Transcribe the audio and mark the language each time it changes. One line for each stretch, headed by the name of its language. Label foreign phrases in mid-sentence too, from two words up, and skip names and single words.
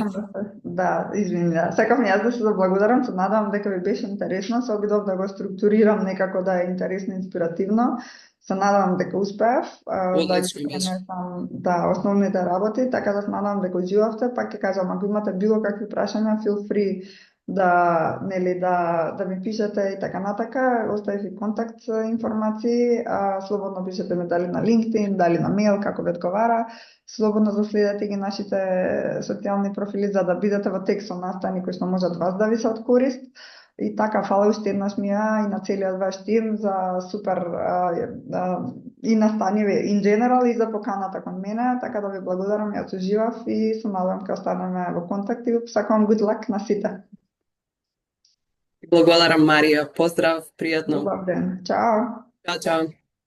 Macedonian: Извини, сакам јас да се заблагодарам, се надевам дека ви беше интересно, се обидов да го структурирам некако да е интересно, инспиративно. Се надевам дека успеав, да основните работи, така да се надевам дека уживавте, пак ќе кажам, ако имате било какви прашања,
English: feel free
Macedonian: да ми пишете и така натака, оставив и контакт информации, слободно пишете ме дали на LinkedIn, дали на мејл, како ви одговара, слободно заследете ги нашите социјални профили за да бидете во тек со настани кои што можат вас да ви се од корист. И така, фала уште еднаш Мија и на целиот ваш тим за супер и настаниве
English: in general
Macedonian: и за поканата кон мене, така да ви благодарам, јас уживав и се надевам дека останеме во контакт и сакам
English: good luck
Macedonian: на сите. Благодарам, Марија. Поздрав, пријатно. Добар ден. Чао. Чао.